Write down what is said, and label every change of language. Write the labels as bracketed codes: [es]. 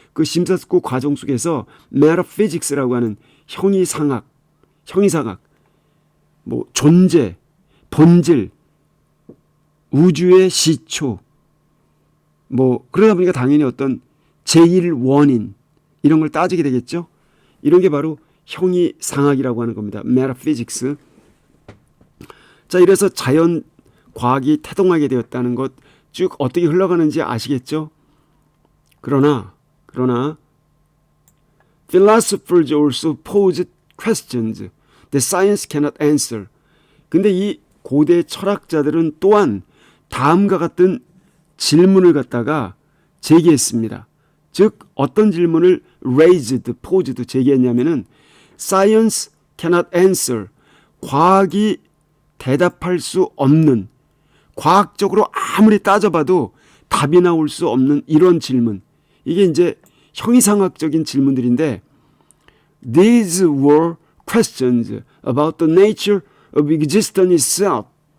[ko] 그 심사숙고 과정 속에서 metaphysics라고 하는 형이상학, 뭐 존재, 본질, 우주의 시초, 뭐 그러다 보니까 당연히 어떤 제일 원인 이런 걸 따지게 되겠죠. 이런 게 바로 형이상학이라고 하는 겁니다. [en] metaphysics. [ko] 자, 이래서 자연 과학이 태동하게 되었다는 것 쭉 어떻게 흘러가는지 아시겠죠? 그러나 [en] philosophers also pose questions that science cannot answer. [ko] 근데 이 고대 철학자들은 또한 다음과 같은 질문을 갖다가 제기했습니다. 즉 어떤 질문을 posed 제기했냐면은 [en] science cannot answer. [ko] 과학이 대답할 수 없는, 과학적으로 아무리 따져봐도 답이 나올 수 없는 이런 질문. 이게 이제 형이상학적인 질문들인데 [en] these were questions about the nature of existence itself.